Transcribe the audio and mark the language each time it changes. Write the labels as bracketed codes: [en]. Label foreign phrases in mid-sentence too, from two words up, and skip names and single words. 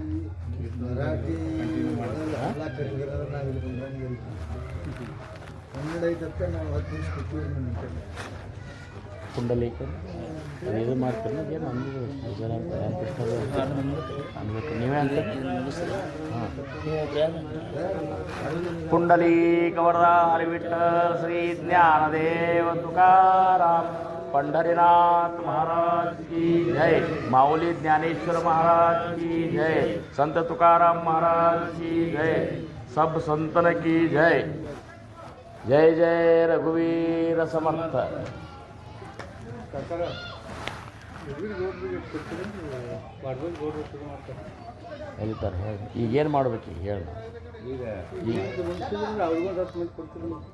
[kn] ಪುಂಡಲೀಕ ಇದು ಮಾಡ್ತೀನಿ ಏನು ಅನ್ಬೇಕು ನೀವೇ ಅಂತ. [hi] ಪುಂಡಲೀಕ ವರದ ಹರಿವಿಠ್ಠಲ ಶ್ರೀ ಜ್ಞಾನದೇವ ತುಕಾರಾಮ್ पंढरीनाथ महाराज की जय, माऊली ज्ञानेश्वर महाराज की जय, संत तुकाराम महाराज की जय, सब संतन की जय. [mr] जय जय रघुवीर समर्थ. [kn] ಎಲ್ಲಿತಾರೆ ಹೇಳಿ ಈಗೇನು ಮಾಡ್ಬೇಕು ಈಗ ಹೇಳಿ ಈಗ ಅವ್ರಿಗೊಂದು 10 ಮಂದಿ ಕೊಡ್ತೀರಿ